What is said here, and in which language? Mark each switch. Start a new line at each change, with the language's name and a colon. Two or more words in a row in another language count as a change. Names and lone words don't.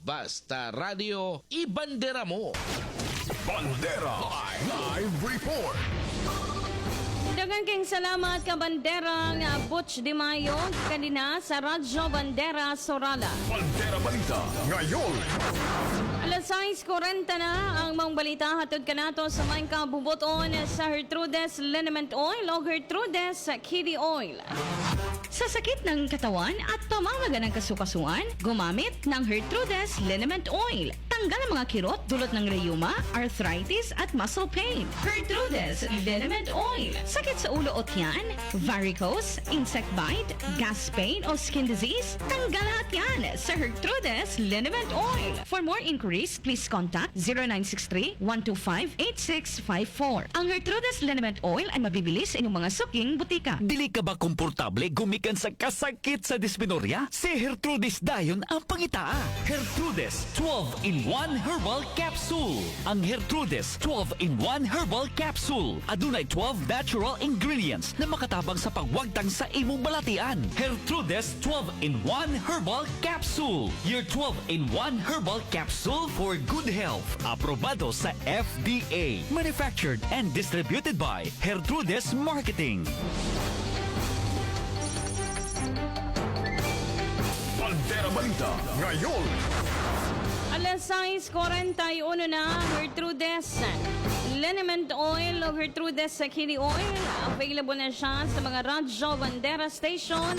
Filipino: Basta radio, ibandera mo. Bandera Live Report.
Cebuano: Daghang kayong salamat ka Banderang Butch Di Mayo kanina sa Radyo Bandera Sorala.
Filipino: Bandera Balita ngayon.
Cebuano: Alas 6:40 na ang mga balita hatod kanato sa may kabubuton sa Gertrudes Liniment Oil o Gertrudes Kiddie Oil.
Filipino: Sa sakit ng katawan at pamamaga ng kasukasuan, gumamit ng Gertrudes Liniment Oil. Tanggal ang mga kirot dulot ng rheuma, arthritis at
English: muscle pain.
Filipino: Gertrudes Liniment Oil. Sakit sa ulo o tiyan,
English: varicose, insect bite, gas pain o skin disease,
Filipino: tanggal lahat yan sa Gertrudes Liniment Oil.
English: For more inquiries, please contact 0963-125-8654.
Filipino: Ang Gertrudes Liniment Oil ay mabibili sa inyong mga suking butika.
Cebuano: Dili ka ba komportable gumikan sa kasakit sa dysmenorrhea? Si Gertrudes dayon ang pangitaa. Gertrudes 12-in-1 Herbal Capsule. Ang Gertrudes 12-in-1 Herbal Capsule adunay 12
English: natural ingredients
Cebuano: na makatabang sa pagwagtang sa imong balatian. Gertrudes 12-in-1 Herbal Capsule.
English: Your 12-in-1 Herbal Capsule for good health.
Cebuano: Aprobado sa FDA.
English: Manufactured and distributed by Gertrudes Marketing.
Filipino: Bandera Balita ngayon. Alas 6:41 na, Gertrudes Liniment Oil o Gertrudes Kidney Oil. Available na siya sa mga Radyo Bandera stations.